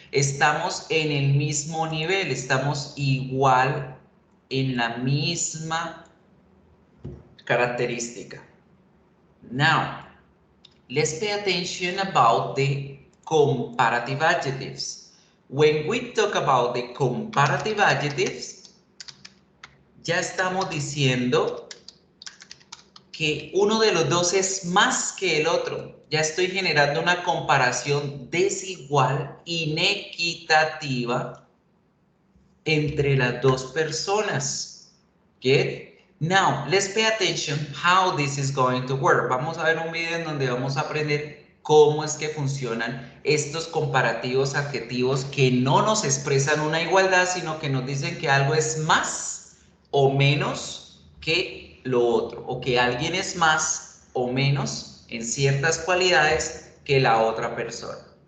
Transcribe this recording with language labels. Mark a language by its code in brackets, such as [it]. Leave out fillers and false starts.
[es] Estamos en el mismo nivel, estamos igual en la misma característica. [en] Now, let's pay attention about the comparative adjectives. When we talk about the comparative adjectives, [es] ya estamos diciendo que uno de los dos es más que el otro. Ya estoy generando una comparación desigual, inequitativa entre las dos personas. [en] Get? Now, let's pay attention how this is going to work. [es] Vamos a ver un video en donde vamos a aprender cómo es que funcionan estos comparativos adjetivos que no nos expresan una igualdad, sino que nos dicen que algo es más o menos que lo otro, o que alguien es más o menos en ciertas cualidades que la otra persona.